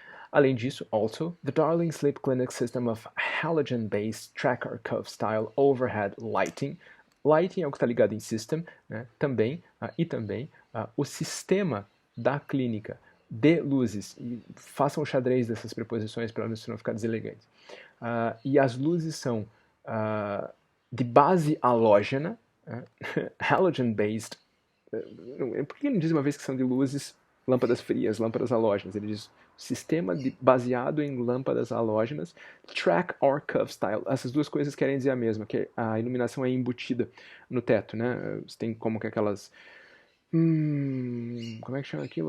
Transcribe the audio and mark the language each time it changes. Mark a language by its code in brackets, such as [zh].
[pt] Além disso, [en] also, the Darling Sleep Clinic system of halogen-based tracker cuff style overhead lighting. [pt] Lighting é o que está ligado em system, né? Também, o sistema da clínica de luzes. E façam o xadrez dessas preposições para não ficar deselegante. E as luzes são de base halógena, halogen-based. Por que ele não diz uma vez que são de luzes, lâmpadas frias, lâmpadas halógenas? Ele diz sistema baseado em lâmpadas halógenas, [en] track or curve style. [pt] Essas duas coisas querem dizer a mesma, que a iluminação é embutida no teto, né? Você tem como que aquelas... como é que chama aquilo?